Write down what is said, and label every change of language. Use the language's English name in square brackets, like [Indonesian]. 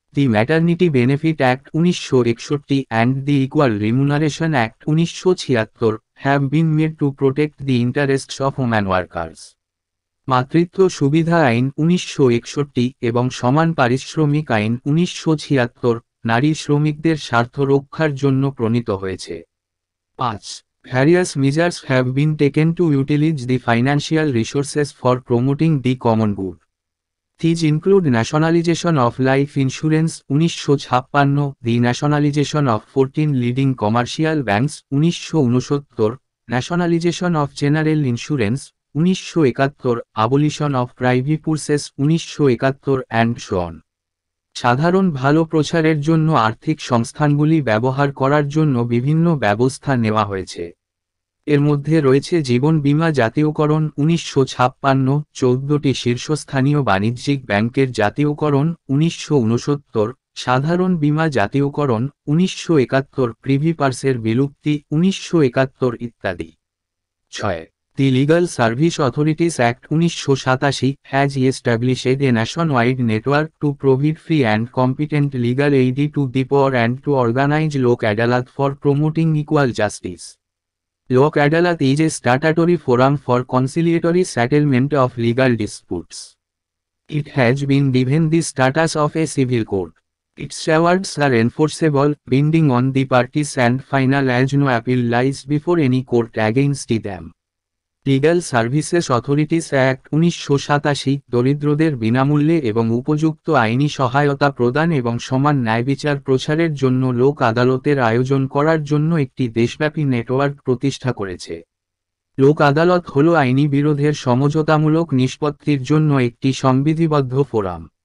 [English] The maternity benefit act 1961 and the equal remuneration act 1976 have been made to protect the interests of woman workers. [Bangla] মাতৃত্ব সুবিধা আইন 1961 এবং সমান পারিশ্রমিক আইন 1976 নারী শ্রমিকদের স্বার্থ রক্ষার জন্য প্রণীত হয়েছে। 5. [English] Various measures have been taken to utilize the financial resources for promoting the common good. These include nationalization of life insurance 1956, the nationalization of 14 leading commercial banks 1969, nationalization of general insurance 1971, abolition of private purses 1971 and so on. [Bangla] সাধারণ ভালো প্রচারের জন্য আর্থিক সংস্থানগুলি ব্যবহার করার জন্য বিভিন্ন ব্যবস্থা নেওয়া হয়েছে। এর মধ্যে রয়েছে জীবন বীমা জাতীয়করণ 1956, 14টি শীর্ষস্থানীয় বাণিজ্যিক ব্যাংকের জাতীয়করণ 1969, সাধারণ বীমা জাতীয়করণ 1971, প্রিভি পার্সের বিলুপ্তি 1971 ইত্যাদি। 6. [English] The Legal Service Authorities Act 1987 has established a nationwide network to provide free and competent legal aid to the poor and to organize Lok Adalat for promoting equal justice. Lok Adalat is a statutory forum for conciliatory settlement of legal disputes. It has been given the status of a civil court. Its awards are enforceable, binding on the parties and final as no appeal lies before any court against them. [Bangla] Legal services authorities act 1987 দরিদ্রদের বিনামূল্যে এবং উপযুক্ত আইনি সহায়তা প্রদান এবং সমান ন্যায়বিচার প্রচারের জন্য লোক আদালতের আয়োজন করার জন্য একটি দেশব্যাপী নেটওয়ার্ক প্রতিষ্ঠা করেছে। লোক আদালত হল আইনি বিরোধের সমঝোতামূলক নিষ্পত্তির জন্য একটি সংবিধিবদ্ধ ফোরাম।